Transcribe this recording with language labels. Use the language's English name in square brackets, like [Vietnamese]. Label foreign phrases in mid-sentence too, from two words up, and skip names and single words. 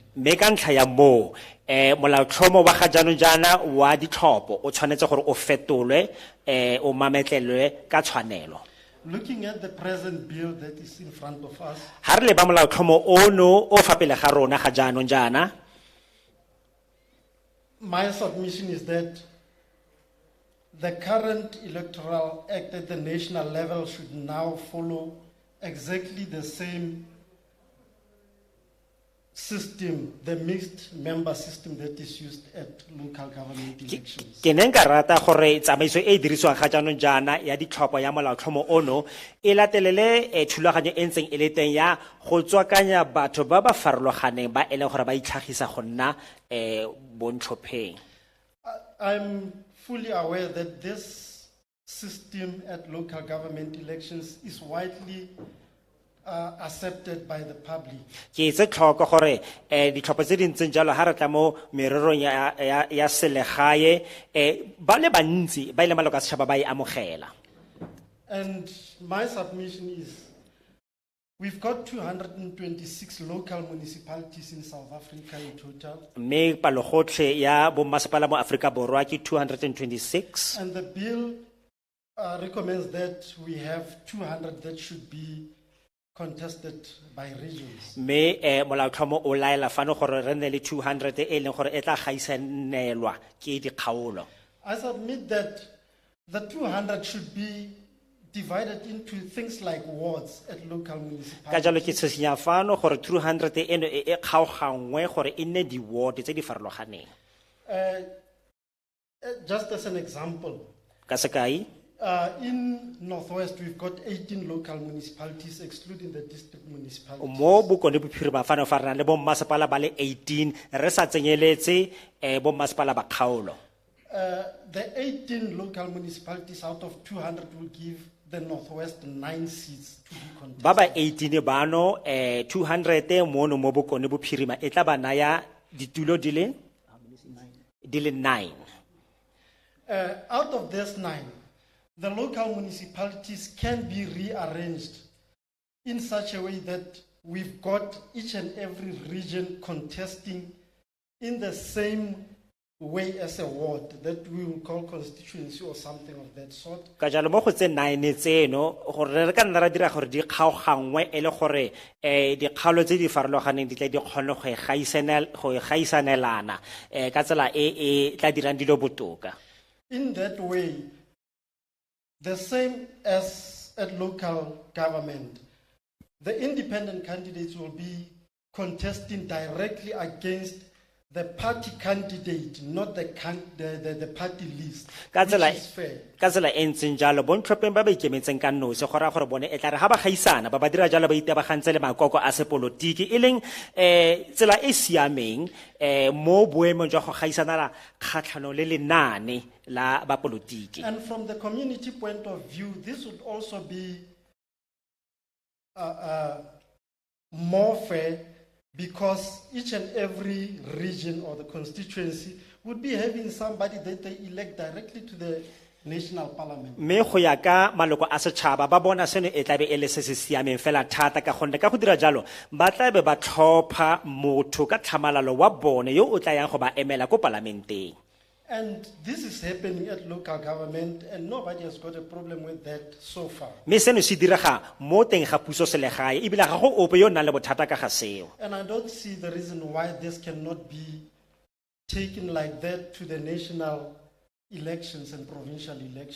[Tswana] Mme ka ntlha ya moo molaotlhomo wa ga jaanong jaana wa ditlhopho o tshwanetse gore o fetolwe o mametlelwe ka tshwanelo. [English] Looking at the present bill that is in front of us, [Tswana] Ha re leba molaotlhomo ono o fa pele ga rona ga jaanong jaana, [English] my submission is that the current Electoral Act at the national level should now follow exactly the same system, the mixed member system that is used at local government elections. [Tswana] ke ne nka rata gore tsamaiso e e dirisiwang ga jaanong jaana ya ditlhopho ya molaotlhomo ono e latelele thulaganyo e ntseng e le teng ya go tswakanya batho ba ba farologaneng ba e leng gore ba itlhagisa go nna bontlhopheng. [English] I'm fully aware that this system at local government elections is widely accepted by the public. [Tswana] Ke itse tlhoko gore ditlhopho tse di ntseng jalo ha re tla mo mererong ya selegae ba le bantsi ba ile maloko a setšhaba ba e amogela. [English] And my submission is we've got 226 local municipalities in South Africa in total. [Tswana] Mme palogotlhe ya bommasepala mo Aforika Borwa ke 226. [English] And the bill recommends that we have 200 that should be contested by regions. [Tswana] Mme molaotlhomo o laela fano gore re nne le 200 e leng gore e tla gaisanelwa ke dikgaolo. [English] I submit that the 200 should be divided into things like wards at local [Tswana] Ka jalo [English] municipalities. [Tswana] ke tshosinya fano gore 200 eno e kgaogangwe gore e nne di-ward tse di farologaneng. [English] Just as an example, [Tswana] Ka sekai, [English] in Northwest, we've got 18 local municipalities, excluding the district municipalities. [Tswana] mo bokone bophirima fano fa re na le bommasepala ba le 18 re sa tsenyeletse bommasepala ba kgaolo. [English] The 18 local municipalities out of 200 will give the Northwest 9 seats to be contested. [Tswana] Ba ba 18 bano 200 mono mo bokone bophirima e tla ba naya ditulo di le 9. [English] Out of this 9, the local municipalities can be rearranged in such a way that we've got each and every region contesting in the same way as a ward that we will call constituency or something of that sort. [Tswana] Ka jalo mo go tse 9 tseno gore re ka nna ra dira gore di kgaogangwe e le gore dikgaolo tse di farologaneng di tla di kgone go gaisanelana ka tsela e tla dirang dilo botoka. [English] In that way, the same as at local government, the independent candidates will be contesting directly against the party candidate, not the party list, [Tswana] Ka [English] which [Tswana] tsela [English] is fair. [Tswana] ka tsela e ntseng jalo bontlhopheng ba ba ikemetseng ka nosi go raya gore bone e tla re ha ba gaisana ba dira jalo ba itebagantse le makoko a sepolotiki e leng tsela e siameng mo boemong jwa go gaisana kgatlhanong le lenaane la bapolotiki. [English] And from the community point of view, this would also be more fair because each and every region or the constituency would be having somebody that they elect directly to the national parliament. [Tswana] Me go ya ka maloko a setšhaba ba bona seno e tlabe e le se se siameng fela thata ka gonne ka go dira jalo ba tlabe ba tlhopha motho ka tlhamalalo wa bone yo o tla yang go ba emela ko palamenteng. [English] And this is happening at local government, and nobody has got a problem with that so far. [Tswana] Me seno se direga mo teng ga puso selegae ebile ga go ope yo nang le bothata ka ga seo. [English] And I don't see the reason why this cannot be taken like that to the national elections and provincial elections.